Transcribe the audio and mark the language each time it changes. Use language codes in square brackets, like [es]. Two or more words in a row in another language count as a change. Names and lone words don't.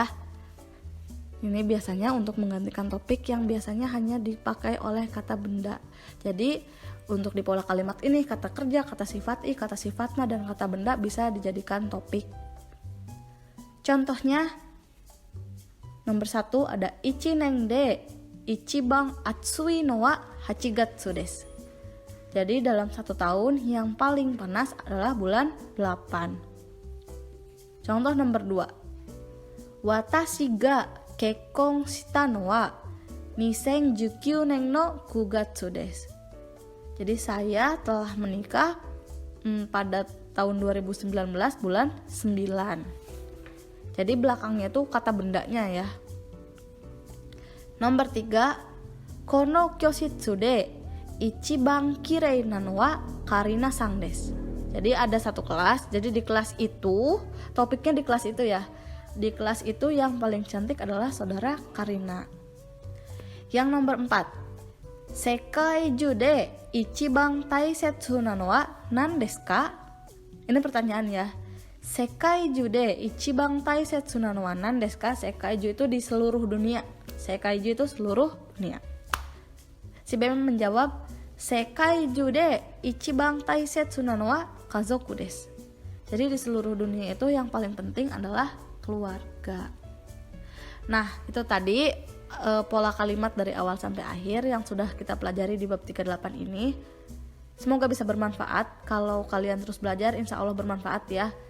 [id] Ini biasanya untuk menggantikan topik yang biasanya hanya dipakai oleh kata benda. Jadi untuk di pola kalimat ini kata kerja, kata sifat i, kata sifatna dan kata benda bisa dijadikan topik. Contohnya nomor 1 ada [ja] 一年で一番暑いのは八月です. [id] Jadi dalam 1 tahun yang paling panas adalah bulan 8. Contoh nomor 2. [ja] 私が結婚したのは2019年の9月です. [id] Jadi saya telah menikah pada tahun 2019 bulan 9. Jadi belakangnya tuh kata bendanya ya. Nomor 3, [ja] この教室で一番きれいなのはカリナさんです. [id] Jadi ada satu kelas, jadi di kelas itu, topiknya di kelas itu ya. Di kelas itu yang paling cantik adalah saudara Karina. Yang nomor 4. [ja] 世界中で一番大切なのは何ですか? [id] Ini pertanyaan ya. [ja] 世界中で一番大切なのは何ですか? [id] Sekai ju itu di seluruh dunia. Sekai ju itu seluruh dunia. Si Bem menjawab, [ja] 世界中で一番大切なのは家族です. [id] Jadi di seluruh dunia itu yang paling penting adalah keluarga. Nah, itu tadi pola kalimat dari awal sampai akhir yang sudah kita pelajari di bab 38 ini. Semoga bisa bermanfaat. Kalau kalian terus belajar, [ar] إن شاء الله [id] bermanfaat ya.